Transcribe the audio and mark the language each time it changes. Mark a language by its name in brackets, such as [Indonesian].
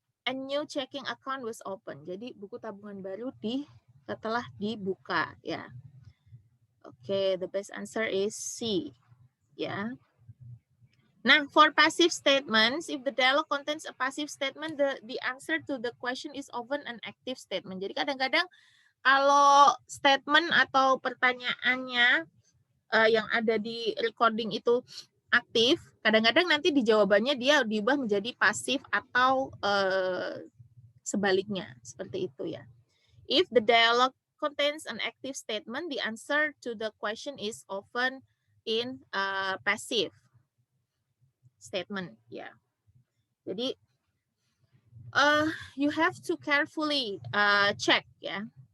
[English] a new checking account was open. [Indonesian] Jadi buku tabungan baru telah dibuka ya. [English] Okay, the best answer is C. Ya. Nah, for passive statements, if the dialogue contains a passive statement, the answer to the question is often an active statement. [Indonesian] Jadi kadang-kadang kalau statement atau pertanyaannya yang ada di recording itu aktif, kadang-kadang nanti di jawabannya dia diubah menjadi pasif atau sebaliknya, seperti itu ya. [English] If the dialogue contains an active statement, the answer to the question is often in passive statement ya. Jadi you have to carefully check ya.